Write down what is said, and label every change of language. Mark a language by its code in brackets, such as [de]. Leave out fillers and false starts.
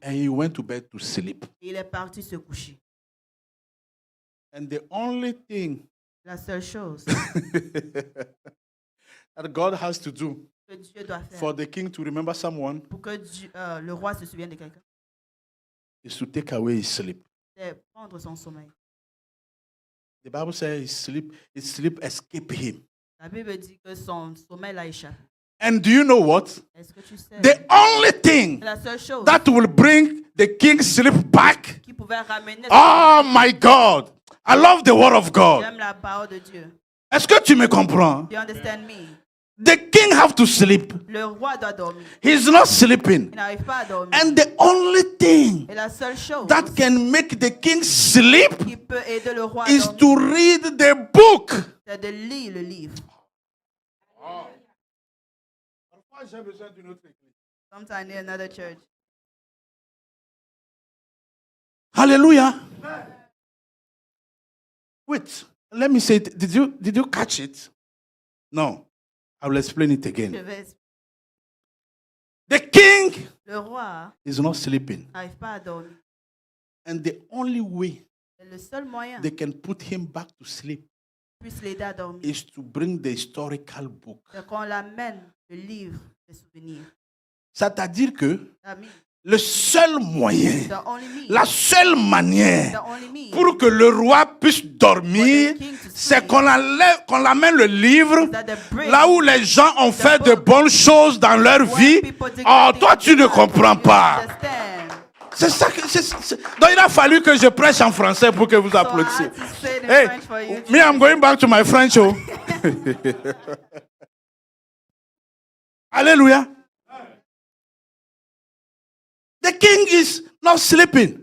[en] and he went to bed to sleep. [fr] Et il est parti se coucher. [en] And the only thing [fr] La seule chose [en] that God has to do [fr] que Dieu doit faire [en] for the king to remember someone [fr] pour que le roi se souvienne de quelqu'un, [en] is to take away his sleep. [fr] c'est prendre son sommeil. [en] The Bible says his sleep escaped him. [fr] La Bible dit que son sommeil l'a échappé. [en] And do you know what? [fr] Est-ce que tu sais? [en] The only thing [fr] La seule chose [en] that will bring the king's sleep back. [fr] qui pouvait ramener [en] Oh my God. I love the word of God. [fr] J'aime la parole de Dieu. Est-ce que tu me comprends? [en] Do you understand me? The king have to sleep. [fr] Le roi doit dormir. [en] He's not sleeping. [fr] Il n'arrive pas à dormir. [en] And the only thing [fr] Et la seule chose [en] that can make the king sleep [fr] qui peut aider le roi à [en] is [fr] dormir, [en] to read the book. [fr] c'est de lire le livre. [en] Sometimes I need another church. Hallelujah. Wait, Let me say it. Did you catch it? No. I will explain it [fr] Je [en] again. [fr] vais [en] The king [fr] Le roi [en] is not sleeping. [fr] n'arrive pas à dormir. [en] And the only way [fr] Et le seul moyen [en] they can put him back to sleep [fr] puisse l'aider à dormir, [en] is to bring the historical book. [fr] c'est qu'on l'amène le livre des souvenirs. C'est-à-dire que Amis, le seul moyen, [en] the only means, [fr] la seule [en] the [fr] manière [en] only means [fr] pour que le roi puisse dormir, c'est qu'on l'amène le livre [en] that they bring [fr] là où les gens ont fait de bonnes choses dans leur vie. Oh, toi, tu ne comprends pas. C'est ça que donc il a fallu que je prêche en français pour que vous applaudissiez. [en] Hey, me, I'm going back to my French. Oh. [fr] Alléluia. [en] The king is not sleeping.